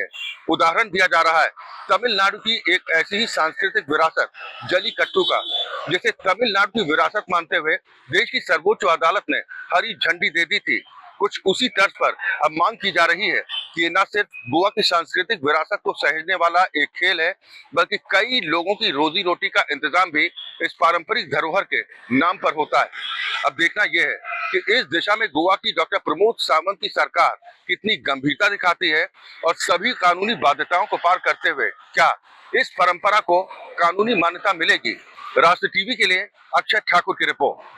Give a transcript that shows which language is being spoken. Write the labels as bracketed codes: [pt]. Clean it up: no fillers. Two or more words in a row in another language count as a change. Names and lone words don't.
[hi] उदाहरण दिया जा रहा है तमिलनाडु की एक ऐसी ही सांस्कृतिक विरासत जलीकट्टू का, जिसे तमिलनाडु की विरासत मानते हुए देश की सर्वोच्च अदालत ने हरी झंडी दे दी थी। कुछ उसी तर्ज पर अब मांग की जा रही है कि ये न सिर्फ गोवा की सांस्कृतिक विरासत को सहेजने वाला एक खेल है, बल्कि कई लोगों की रोजी रोटी का इंतजाम भी इस पारंपरिक धरोहर के नाम पर होता है। अब देखना यह है कि इस दिशा में गोवा की डॉक्टर प्रमोद सावंत की सरकार कितनी गंभीरता दिखाती है और सभी कानूनी बाध्यताओं को पार करते हुए क्या इस परंपरा को कानूनी मान्यता मिलेगी। राष्ट्र टीवी के लिए अक्षय ठाकुर की रिपोर्ट।